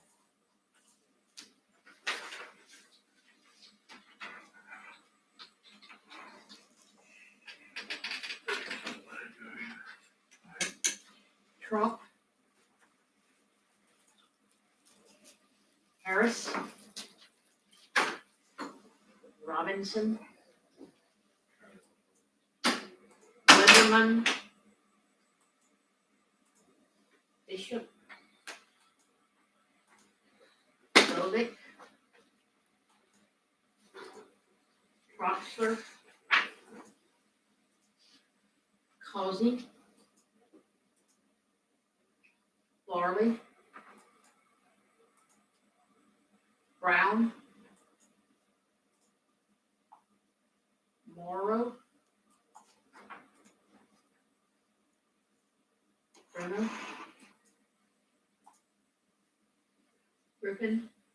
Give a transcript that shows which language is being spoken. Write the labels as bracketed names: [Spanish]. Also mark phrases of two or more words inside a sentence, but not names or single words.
[English] Trump. Harris. Robinson. Linderman. Bishop. Rodick. Troxler. Causey. Farley. Brown. Morrow. Brenner. Griffin.